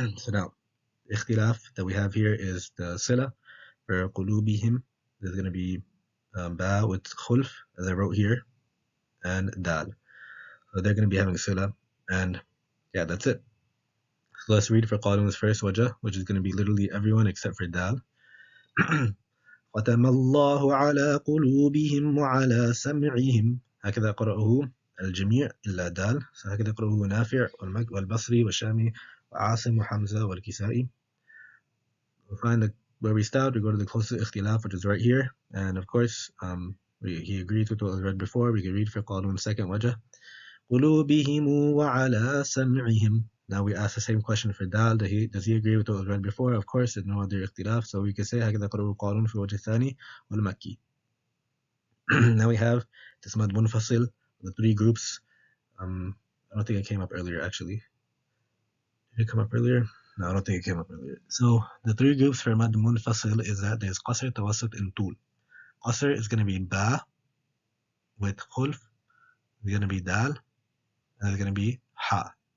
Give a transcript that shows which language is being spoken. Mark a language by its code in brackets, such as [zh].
[en] So now, ikhtilaf that we have here is the sila for qulubihim. There's going to be ba with khulf, as I wrote here, and dal. So they're going to be having sila, and yeah, that's it. So let's read for Qalun's first wajah, which is going to be literally everyone except for dal. [ar] ختم الله على قلوبهم وعلى سمعهم هكذا قرأه الجميع إلا دال. [en] So [ar] هكذا قرأه نافع والبصري والشامي وعاصم وحمزة والكسائي. [en] We'll find where we stopped. We go to the closest ikhtilaf, which is right here. And of course, he agrees with what was read before. We can read for Qalun's second wajah. [ar] قُلُوبِهِمْ وَعَلَى سَمْعِهِمْ. [en] Now we ask the same question for Dal. Does he agree with what was read before? Of course, there's no other ikhtilaf. So we can say [ar] هكذا قرأه قالون في الوجه الثاني والمكي. [en] Now we have the smudge munfasil, the 3 groups. I don't think it came up earlier, actually. Did it come up earlier? No, I don't think it came up earlier. So the 3 groups for mad munfasil is that there's qasr, tawassut, and tul. Qasr is going to be ba with khulf. It's going to be dal, and it's going to be ha.